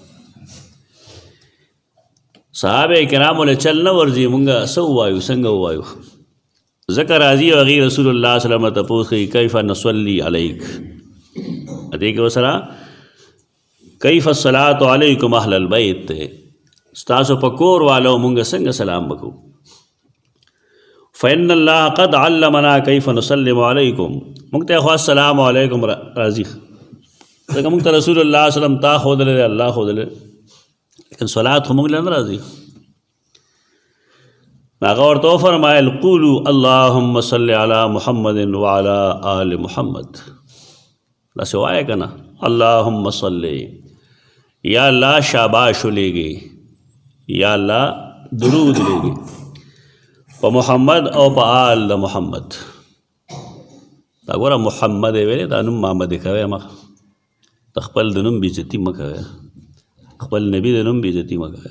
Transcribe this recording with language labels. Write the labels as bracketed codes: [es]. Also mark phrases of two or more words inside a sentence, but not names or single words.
[ps] صحابه کرامو له چل نه ورځي، مونږ څه ووایو، څنګه ووایو؟ ځکه راځي او هغې رسول الله [ar] صلی الله علیه وسلم [ps] ته تپوس کوي [ar] کیف نصلي علیک، [ps] دې کې ورسره [ar] کیف الصلاة علیکم اهل البیت [ps] دی، ستاسو په کور والو مونږ څنګه سلام وکړو. [ar] فإن الله قد علمنا کیف نسلم علیکم، [ps] مونږ ته خو [ar] السلام علیکم [ps] راځي، ځکه مونږ ته رسول الله [ar] صلی الله علیه وسلم [ps] تا ښودلی دی، الله ښودلی، لیکن صلات خو مونږ له نه راځي. هغه ورته وفرمایل [ar] قولوا اللهم صل علی محمد وعلى آل محمد. [ps] داسې وایه که نه، [ar] اللهم صل، [ps] یا الله شاباش ولیږي، یا الله درود لګي په محمد او په آل د محمد. دا ګوره محمد ویلې دا نوم محمد کوي مخ د خپل د نوم بېزتي مه کوئ، خپل نبي د نوم بېزتي مه کوئ.